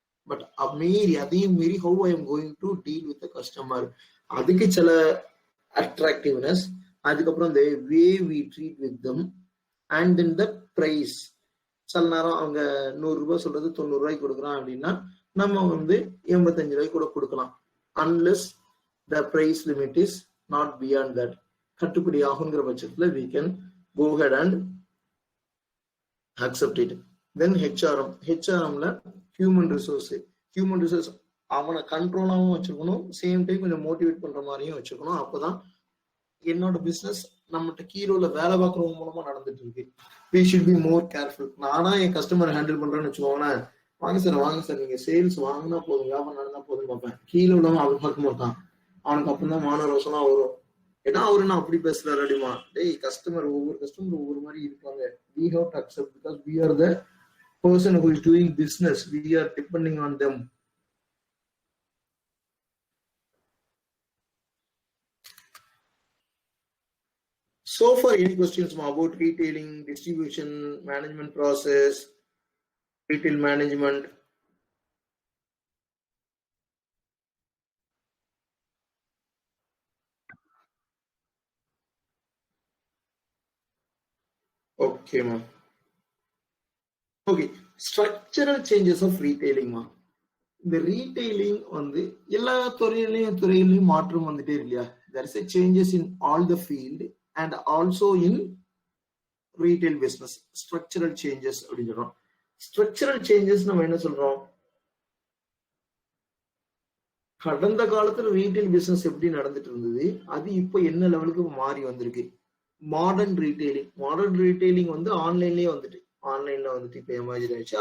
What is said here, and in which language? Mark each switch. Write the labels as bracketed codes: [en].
[ta] But அதையும் மீறி [en] how I am going to deal with customer, [ta] அதுக்கு சில அட்ராக்டிவ்னஸ், அதுக்கப்புறம் [en] the way we treat with them, and then the price. [ta] சில நேரம் அவங்க 100 ரூபாய் சொல்றது 90 ரூபாய்க்கு கொடுக்குறான் அப்படின்னா நம்ம வந்து 85 ரூபாய்க்கு கூட கொடுக்கலாம். [en] unless the price limit is not beyond that. [ta] கட்டுப்படி ஆகுங்கிற பட்சத்துல [en] we can go ahead and accept it. [ta] Then HRMல human resource அவனை கண்ட்ரோலாவும் வச்சுக்கணும், சேம் டைம் கொஞ்சம் மோட்டிவேட் பண்ற மாதிரியும் வச்சுக்கணும். அப்பதான் என்னோட பிசினஸ் நம்மகிட்ட கீரோல வேலை பார்க்கறவங்க மூலமா நடந்துட்டு இருக்கு. [en] we should be more careful. [ta] நானா என் கஸ்டமரை ஹேண்டில் பண்றேன்னு வச்சுக்கோங்களேன், வாங்க சார் நீங்க சேல்ஸ் வாங்கினா போதும், வியாபாரம் நடந்தா போதும் பார்ப்பேன். கீழே உள்ளவன் அவன் பார்க்க மாட்டான், அவனுக்கு அப்புறம் தான் மான ரோசனா வரும். ஏன்னா அவரு நான் அப்படி பேசுறாரு அப்படிமா. டேய் ஒவ்வொரு கஸ்டமர் ஒவ்வொரு மாதிரி இருப்பாங்க. [en] We have to accept because we are the person who is doing business. We are depending on them. So far, any questions about retailing, distribution, management process, retail management? Okay, ma'am. Okay, structural changes of retailing, ma'am. [ta] இந்த retailing வந்து எல்லா துறையிலையும் மாற்றம் வந்துட்டே இல்லையா? [en] there is a changes in all the field and also in retail business. [ta] structural changes அப்படின்னு சொல்றோம். structural changes நம்ம என்ன சொல்றோம்? கடந்த காலத்துல ரீட்டைல் பிசினஸ் எப்படி நடந்துட்டு இருந்தது, அது இப்போ என்ன லெவலுக்கு மாறி வந்திருக்கு. மாடர்ன் ரீட்டைலிங் வந்து ஆன்லைன்லயே வந்துட்டு இப்ப எமர்ஜ் ஆயிடுச்சு.